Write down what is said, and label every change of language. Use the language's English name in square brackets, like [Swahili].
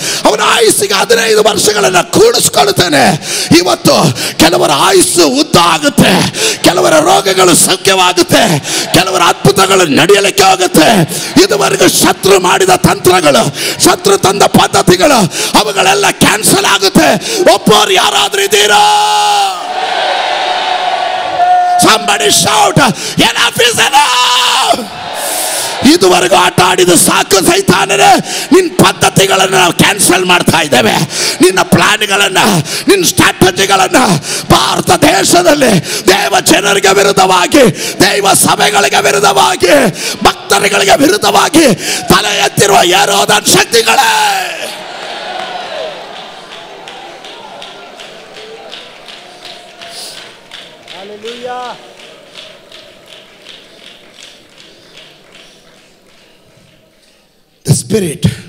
[Kannada] ಅವನ ಆಯುಸ್ಸಿಗೆ 15 ವರ್ಷಗಳನ್ನು ಕೂಡಿಸ್ಕೊಳ್ತೇನೆ. ಇವತ್ತು ಕೆಲವರ ಆಯುಸ್ಸು ಉದ್ದ ಆಗುತ್ತೆ, ಕೆಲವರ ರೋಗಗಳು ಸೌಖ್ಯವಾಗುತ್ತೆ, ಕೆಲವರ ಅದ್ಭುತಗಳು ನಡೆಯಲಿಕ್ಕೆ ಹೋಗುತ್ತೆ. ಇದುವರೆಗೂ ಶತ್ರು ಮಾಡಿದ ತಂತ್ರಗಳು, ಶತ್ರು ತಂದ ಪದ್ಧತಿಗಳು, ಅವುಗಳೆಲ್ಲ ಕ್ಯಾನ್ಸಲ್ ಆಗುತ್ತೆ. ಒಬ್ಬರು ಯಾರಾದ್ರೂ ಇದ್ದೀರಾ? [English] Somebody shout, enough is enough. [Kannada] ಇದುವರೆಗೂ ಆಟ ಆಡಿದ ಸಾಕು ಸೈತಾನನೇ. ನಿನ್ನ ಪದ್ಧತಿಗಳನ್ನು ನಾವು ಕ್ಯಾನ್ಸಲ್ ಮಾಡ್ತಾ ಇದ್ದೇವೆ. ನಿನ್ನ ಪ್ಲಾನ್ಗಳನ್ನು, ನಿನ್ನ ಸ್ಟ್ರಾಟಜಿಗಳನ್ನು ಭಾರತ ದೇಶದಲ್ಲಿ ದೇವ ಜನರಿಗೆ ವಿರುದ್ಧವಾಗಿ, ದೈವ ಸಭೆಗಳಿಗೆ ವಿರುದ್ಧವಾಗಿ, ಭಕ್ತರುಗಳಿಗೆ ವಿರುದ್ಧವಾಗಿ ತಲೆ ಎತ್ತಿರುವ ಯೆಹೋವನ ಶಕ್ತಿಗಳೇ, [English] The spirit.